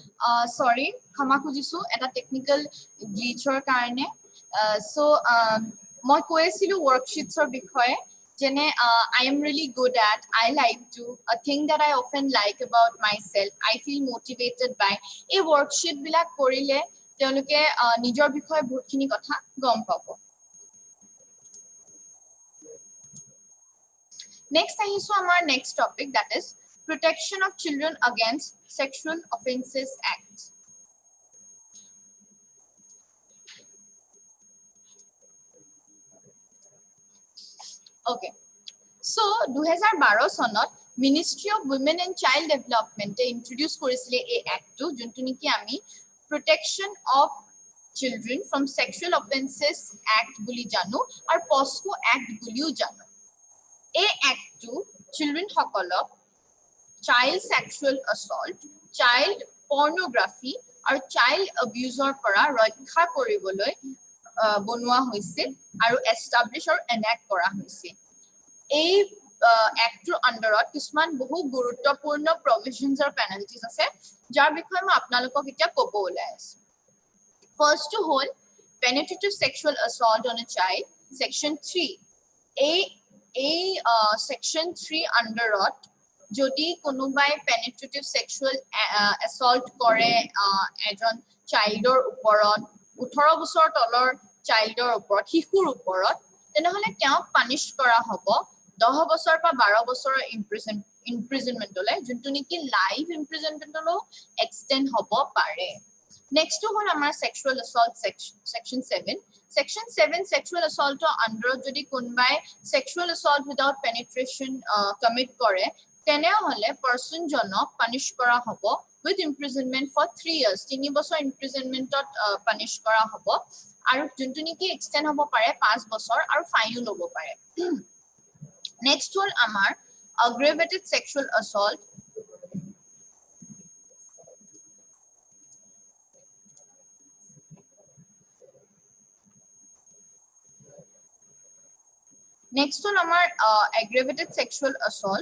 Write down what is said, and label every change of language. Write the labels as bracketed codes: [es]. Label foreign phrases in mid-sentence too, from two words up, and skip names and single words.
[as] ক্ষমা খুজিছো এটা টেকনিকেল গ্লিচৰ কাৰণে মই কৈ আছিলো worksheetsৰ বিষয়ে যেনে [en] I am really good at, I like to, a thing that I often like about myself, I feel motivated by. [as] এই worksheet বিলাক কৰিলে তেওঁলোকে নিজৰ বিষয়ে বহুতখিনি কথা গম পাব। [en] Next [as] আহিছো আমাৰ [en] next topic, that is Protection of Children Against Sexual Offences Act. Okay. [as] So 2012 চনত Ministry of Women and Child Development introduce কৰিছিলে এই এক্টটো যোনটো নেকি আমি Protection of Children from Sexual Offences Act বুলি জানো আৰু POSCO Act বুলিও জানো। এই এক্টটো চিলড্ৰেন সকলক [en] child sexual assault, child pornography [as] আৰু [en] child abuseৰ [as] পৰা ৰক্ষা কৰিবলৈ বনোৱা হৈছিল আৰু এষ্টাব্লিছ আৰু এনাক্ট কৰা হৈছিল। এই এক্টৰ আন্ডাৰত কিছুমান বহু গুৰুত্বপূৰ্ণ প্ৰভিজনছ আৰু পেনাল্টিজ আছে যাৰ বিষয়ে মই আপোনালোকক এতিয়া ক'ব ওলাই আছো। ফাৰ্ষ্টটো হ'ল [en] penetrative sexual assault on a child, section 3. [as] এই section 3 আন্ডাৰত যদি কোনোবাই [en] penetrative sexual assault [as] কৰে এজন চাইল্ডৰ ওপৰত 18 বছৰ তলৰ চাইল্ডৰ ওপৰত শিশুৰ ওপৰত তেনেহলে তেওঁক পানিশ কৰা হ'ব 10 বছৰ বা 12 বছৰৰ ইমপ্ৰিজনমেন্টলৈ যোনটো নেকি [en] life imprisonmentলৈ [as] এক্সটেন্ড হ'ব পাৰে। নেক্সট হ'ল আমাৰ [en] sexual assault section 7. Section 7 sexual assault [as] আন্ডাৰত যদি কোনোবাই [en] sexual assault without penetration commit [as] কৰে তেনেহলে পাৰ্সন জনক পানিশ কৰা হ'ব [en] with imprisonment for 3 years [as] 3 বছৰ ইমপ্ৰিজনমেন্টত পানিশ কৰা হ'ব আৰু যোনটো নেকি এক্সটেন্ড হ'ব পাৰে 5 বছৰ আৰু ফাইনো ল'ব পাৰে। নেক্সট হ'ল আমাৰ [en] aggravated sexual assault. [as] Next হ'ল আমাৰ [en] aggravated sexual assault.